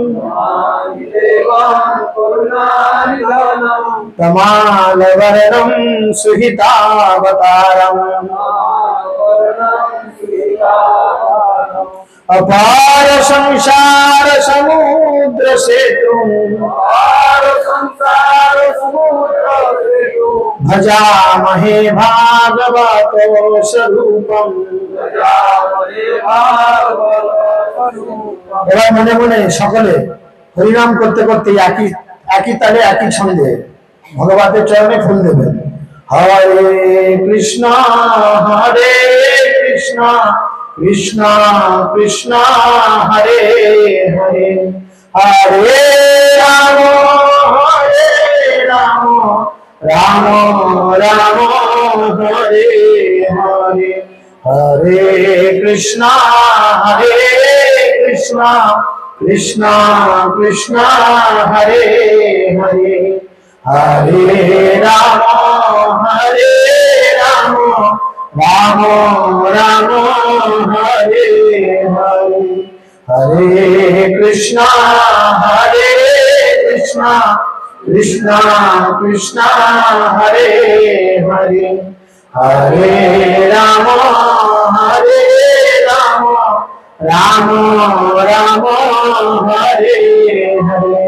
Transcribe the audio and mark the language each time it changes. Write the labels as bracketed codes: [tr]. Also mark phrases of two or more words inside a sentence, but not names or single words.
[sa] तमालवर्णं सुहितावतारम् अपार संसार समुद्र सेतु भजामहे भागवत स्वरूपम्। [bn] এবার মনে মনে সকলে হরিনাম করতে করতে একই তালে একই ছন্দে ভগবানের চরণে ফুল দেবেন। [sa] হরে কৃষ্ণ কৃষ্ণ কৃষ্ণ হরে হরে হরে রাম রাম রাম হরে হরে हरे कृष्णा कृष्णा कृष्णा हरे हरे हरे राम राम राम हरे हरे हरे कृष्णा कृष्णा कृष्णा हरे हरे हरे राम राम राम हरे हरे।